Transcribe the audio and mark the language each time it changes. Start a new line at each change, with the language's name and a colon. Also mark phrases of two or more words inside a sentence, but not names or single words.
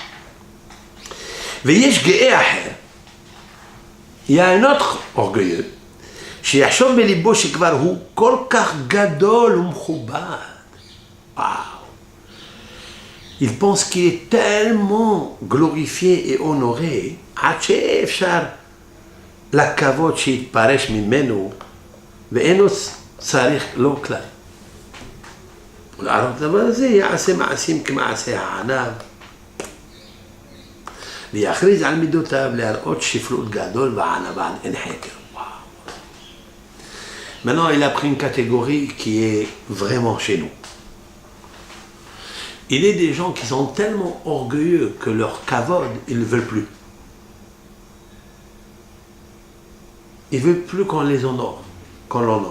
French: Il y a un autre orgueilleux. Il pense qu'il est tellement glorifié et honoré.
Hebrew: La kavod שיתפרש ממנו ואינו צריך לו כלל. ולערב דבר הזה יעשה מעשים כמעשה הענב. ויכריז על מידותיו להראות שפלות גדול וענווה אין חקר.
French: Maintenant, il a pris une catégorie qui est vraiment chez nous. Il est des gens qui sont tellement orgueilleux que leur kavod, ils ne veulent plus. Ils ne veulent plus qu'on les honore, qu'on l'honore.